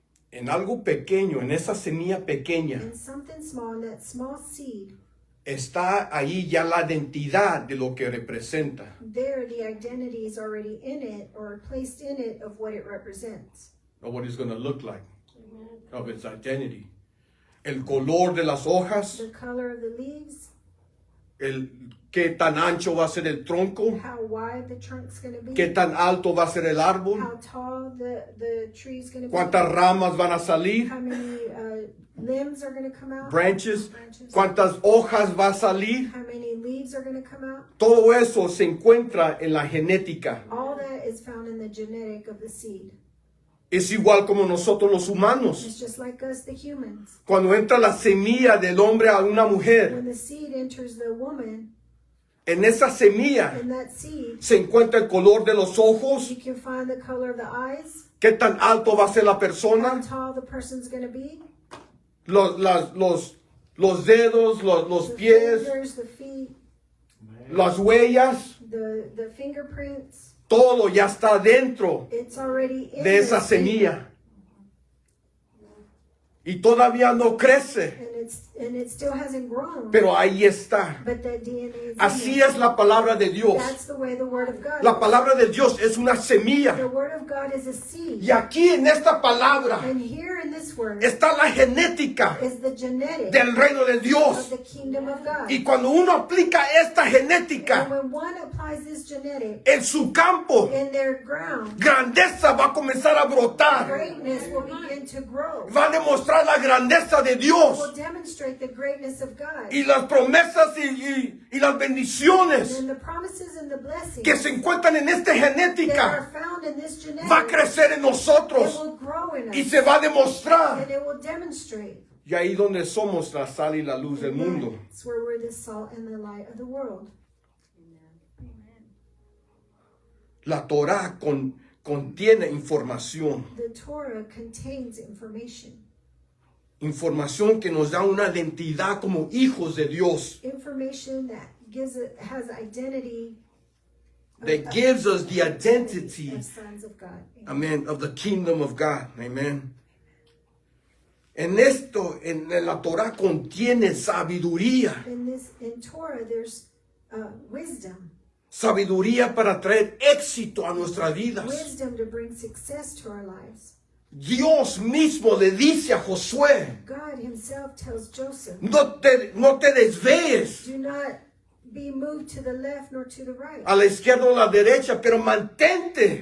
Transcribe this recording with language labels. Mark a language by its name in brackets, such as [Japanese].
[Spanish] En algo pequeño, en esa semilla pequeña, [English] And something small, in that small seed, [Spanish] está ahí ya la identidad de lo que representa. [English] there the identity is already in it or placed in it of what it represents. Or what it's going to look like, of its identity. [Spanish] El color de las hojas, [English] The color of the leaves, [Spanish] qué tan ancho va a ser el tronco, [English] how wide the trunk's going to be, [Spanish] qué tan alto va a ser el árbol, [English] how tall the tree's going to be, [Spanish] cuántas ramas van a salir, [English] how many limbs are going to come out, branches, branches, [Spanish] cuántas hojas va a salir. [English] how many leaves are going to come out. [Spanish] Todo eso se encuentra en la genética. [English] All that is found in the genetic of the seed. [Spanish] Es igual como nosotros los humanos. [English] It's just like us, the humans. [Spanish] Cuando entra la semilla del hombre a una mujer, [English] When the seed enters the woman, [Spanish] en esa semilla [English] in that seed, [Spanish] se encuentra el color de los ojos, [English] you can find the color of the eyes, [Spanish] qué tan alto va a ser la [English] how [Spanish] persona, [English] tall the person's going to be, [Spanish] los dedos, los [English] the [Spanish] pies, [English] fingers, the feet, [Spanish] las huellas, [English] the fingerprints, [Spanish] todo ya está dentro [English] it's already in [Spanish] de esa [English] the seed. [Spanish] semilla. Y todavía no crece, [English] And it still hasn't grown. [Spanish] pero ahí está. [English] But that DNA is in [Spanish] Así [English] there. [Spanish] es la palabra de Dios. [English] That's the way the word of God [Spanish] La [English] is. [Spanish] palabra de Dios es una [English] The [Spanish] semilla. [English] word of God is a seed. [Spanish] Y aquí en esta palabra [English] And here in this word [Spanish] está la genética [English] is the genetic [Spanish] del reino de [English] of [Spanish] Dios. [English] the kingdom of God. [Spanish] Y cuando uno aplica esta [English] And [Spanish] genética [English] when one applies this genetic [Spanish] en su campo, [English] in their ground, [Spanish] grandeza va a comenzar a brotar. [English] greatness will begin to grow. [Spanish] Va a demostrar la grandeza de [English] Will [Spanish] Dios. [English] demonstrate the greatness of God. [Spanish] Y las promesas y las [English] And [Spanish] bendiciones [English] then the promises and the blessings [Spanish] que se encuentran en esta [English] that are [Spanish] genética [English] found in this genetic, [Spanish] va a crecer en [English] it [Spanish] nosotros [English] will grow in [Spanish] y [English] us. [Spanish] se va a demostrar. [English] And it will demonstrate. [Spanish] Y ahí donde somos la sal y la luz del mundo. [English] That's where we're the salt and the light of the world. [Spanish] La Torah contiene información. [English] The Torah contains information. [Spanish] Información que nos da una identidad como hijos de Dios. [English] Information that has identity. That gives us the identity, of sons of God. amen, of the kingdom of God. Amen. [Spanish] En la Torah contiene sabiduría. [English] In Torah, there's wisdom. [Spanish] Sabiduría para traer éxito a nuestras vidas. [English] Wisdom to bring success to our lives. [Spanish] Dios mismo le dice a Josué, [English] God himself tells Joseph, [Spanish] no te desvíes [English] do not be moved to the left nor to the right, [Spanish] a la izquierda o a la derecha, pero mantente